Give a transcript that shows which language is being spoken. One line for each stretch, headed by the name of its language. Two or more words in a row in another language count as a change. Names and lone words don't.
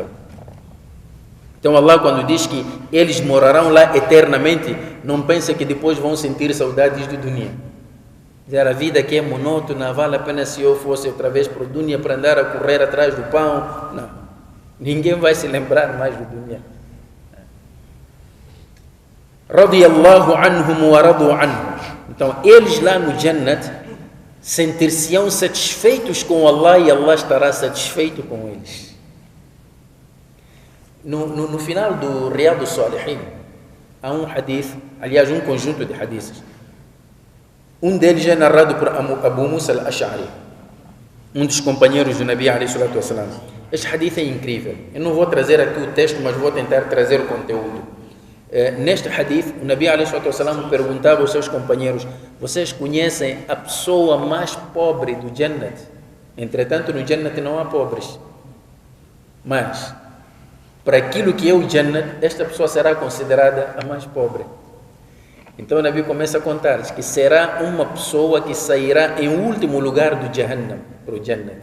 Portuguese: Então Allah, quando diz que eles morarão lá eternamente, não pensa que depois vão sentir saudades do dunya. Dizer, a vida aqui é monótona, vale a pena se eu fosse outra vez para o dunya para andar a correr atrás do pão. Não, ninguém vai se lembrar mais do dunya.
Arabic: رضي الله عنهم ورضوا عنهم.
Portuguese: Então, eles lá no Jannat sentir-se-ão satisfeitos com Allah e Allah estará satisfeito com eles. No final do Riyad al-Salihin, há um hadith, aliás, um conjunto de hadiths. Um deles é narrado por Abu Musa al-Ash'ari, um dos companheiros do Nabi ﷺ. Este hadith é incrível. Eu não vou trazer aqui o texto, mas vou tentar trazer o conteúdo. Neste hadith, o Nabi ﷺ perguntava aos seus companheiros: vocês conhecem a pessoa mais pobre do Jannat? Entretanto, no Jannat não há pobres. Mas, para aquilo que é o Jannat, esta pessoa será considerada a mais pobre. Então o Nabi começa a contar que será uma pessoa que sairá em último lugar do Jahannam para o Jannat.